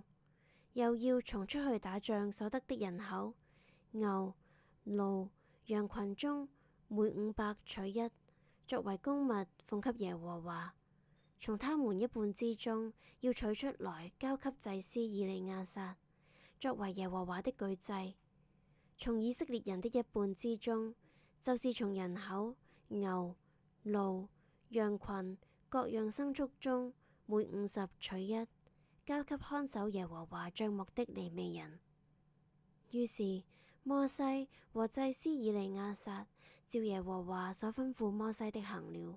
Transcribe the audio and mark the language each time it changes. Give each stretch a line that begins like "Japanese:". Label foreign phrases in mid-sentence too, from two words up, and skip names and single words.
Chinese: 又要從出去打仗所得的人口，牛、驢、羊群中每500取1，作為供物奉給耶和華。從他們一半之中要取出來交給祭司以利亞撒，作為耶和華的舉祭。從以色列人的一半之中，就是從人口、牛、驢、羊群各樣牲畜中每50取1，交給看守耶和華帳幕的利未人。於是摩西和祭司以利亞撒照耶和華所吩咐摩西的行了。